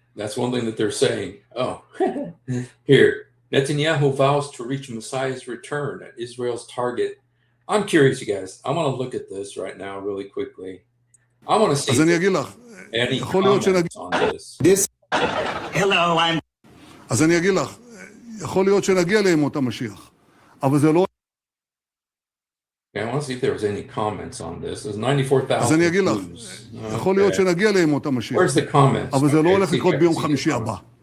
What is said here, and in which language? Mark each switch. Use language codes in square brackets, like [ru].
[en] That's one thing that they're saying. Oh, here, Netanyahu vows to reach Messiah's return at Israel's target. I'm curious, you guys. I want to look at this right now really quickly. I want to see any comments on this. Hello, I'm... [he] אז אני אגיד לך, יכול להיות שנגיע לימות המשיח, אבל זה לא... [en] I want to see if there was any comments on this. There's 94,000 [he] אז אני אגיד לך, יכול להיות שנגיע לימות המשיח. [en] Where's the comments? [he] אבל זה לא הולך לקרות ביום חמישי הבא.